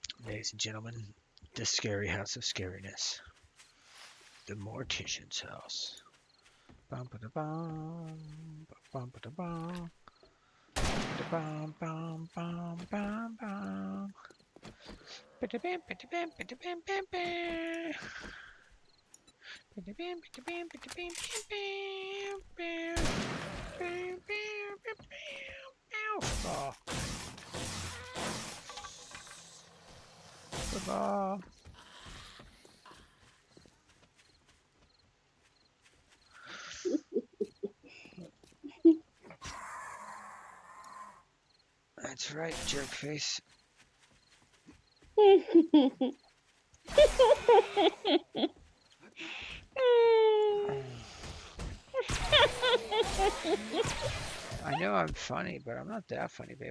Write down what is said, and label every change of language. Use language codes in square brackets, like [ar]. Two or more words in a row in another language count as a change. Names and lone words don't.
[en] Ladies and gentlemen, the scary house of scariness. The mortician's house. Bum ba da bum, bum ba da bum, bum bum bum bum bum. Ba-da-bam, ba-da-bam, ba-da-bam, bam, bam. Ba-da-bam, ba-da-bam, ba-da-bam, bam, bam, bam. Bam, bam, bam, bam, bam. Oh. Football. That's right, jerk face. I know I'm funny, but I'm not that funny, babe.